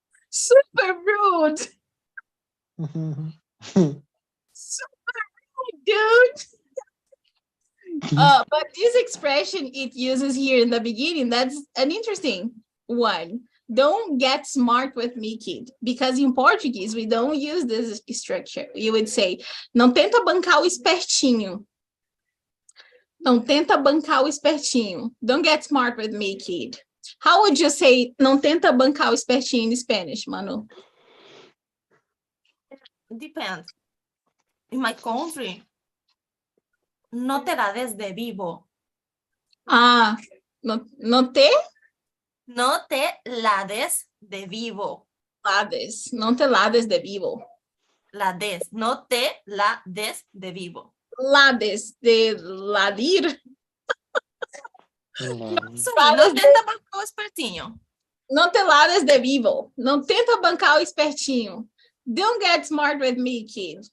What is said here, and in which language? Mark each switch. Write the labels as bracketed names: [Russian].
[English] Super rude. Super rude, dude. But this expression it uses here in the beginning, that's an interesting one. Don't get smart with me, kid. Because in Portuguese, we don't use this structure. You would say, [Portuguese] não tenta bancar o espertinho. Não tenta bancar o espertinho. [English] Don't get smart with me, kid. How would you say, [Portuguese] não tenta bancar o espertinho [English] in Spanish, Manu? Depends. In my country, [Spanish] no te la des de vivo. No te? No te la des de vivo. Lades. No te lades de vivo. La des. No te la des de vivo. Lades de ladir. [Portuguese] No tenta bancar o espertinho. [Spanish] Não te lades de vivo. [Portuguese] Não tenta bancar o espertinho. [English] Don't get smart with me, kid.